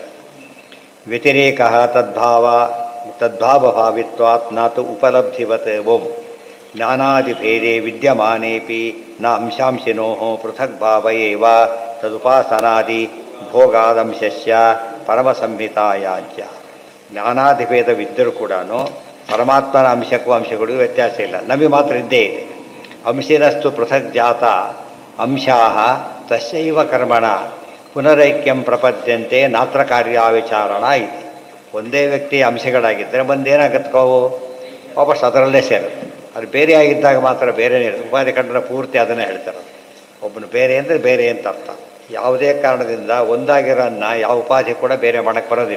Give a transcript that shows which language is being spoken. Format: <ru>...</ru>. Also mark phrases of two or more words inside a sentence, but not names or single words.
<sa>ವ್ಯತಿರೇಕ ತದ್ಭಾವಭಾವಿತ್ವಾತ್ ನಾತು ಉಪಲಬ್ಧಿವತ್ ಓಂ ಜ್ಞಾನಾದಿಭೇದೆ ವಿದ್ಯಮಾನೇಪಿ ನ ಅಂಶಾಂಶಿನೋ ಪೃಥಕ್ ಭಾವ ಏವ ತದುಪಾಸನಾದಿ ಭೋಗಾದಂಶಸ್ಯ ಪರಮಸಂಹಿತಾಯಾಜ್ಯ.</sa> <kn>ಜ್ಞಾನಾದಿಭೇದವಿದ್ದರೂ ಕೂಡ ಪರಮಾತ್ಮನ ಅಂಶಕ್ಕೂ ಅಂಶಗಳಿಗೂ ವ್ಯತ್ಯಾಸ ಇಲ್ಲ. ನಮಗೆ ಮಾತ್ರ ಇದ್ದೇ ಇದೆ.</kn> <sa>ಅಂಶಿನಸ್ತು ಪೃಥಕ್ ಜಾತ ಅಂಶಾ ತಸ್ಯೈವ ಕರ್ಮಣ ಪುನರೈಕ್ಯಂ ಪ್ರಪದ್ಯಂತೆ ನಾತ್ರ ಕಾರ್ಯಾವಿಚಾರಣ ಇದೆ.</sa> <kn>ಒಂದೇ ವ್ಯಕ್ತಿಯ ಅಂಶಗಳಾಗಿದ್ದರೆ ಒಂದೇನಾಗತ್ಕೋವು ವಾಪಸ್ ಅದರಲ್ಲೇ ಸೇರುತ್ತೆ. ಅದು ಬೇರೆ ಆಗಿದ್ದಾಗ ಮಾತ್ರ ಬೇರೆನೇ ಇರುತ್ತೆ. ಉಪಾಧಿ ಖಂಡನ ಪೂರ್ತಿ ಅದನ್ನೇ ಹೇಳ್ತಾರೆ. ಒಬ್ಬನು ಬೇರೆ ಅಂದರೆ ಬೇರೆ ಅಂತ ಅರ್ಥ. ಯಾವುದೇ ಕಾರಣದಿಂದ ಒಂದಾಗಿರೋನ್ನ ಯಾವ ಉಪಾಧಿ ಕೂಡ ಬೇರೆ ಮಾಡೋಕ್ಕೆ ಬರೋದಿಲ್ಲ.</kn>